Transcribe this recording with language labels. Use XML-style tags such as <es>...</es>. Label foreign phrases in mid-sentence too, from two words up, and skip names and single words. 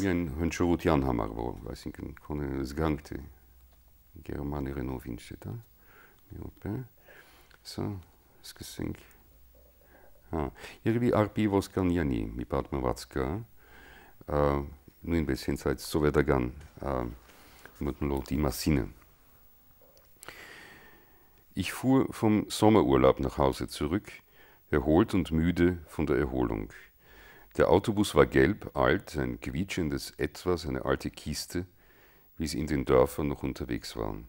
<hy>Միայն հնչողության համար, որ այսինքն քոնը զգանք թե գերմաներենով ինչ է դա։ Մի րոպե։ Սա սկսենք։ Հա, երևի Արփի Ոսկանյանի մի պատմված կա, նույնպես հենց այդ սովետական մթնոլորտի մասին։</hy> <de>Ich fuhr vom Sommerurlaub nach Hause zurück, erholt und müde von der Erholung. Der Autobus war gelb, alt, ein quietschendes Etwas, eine alte Kiste, wie sie in den Dörfern noch unterwegs waren.</de>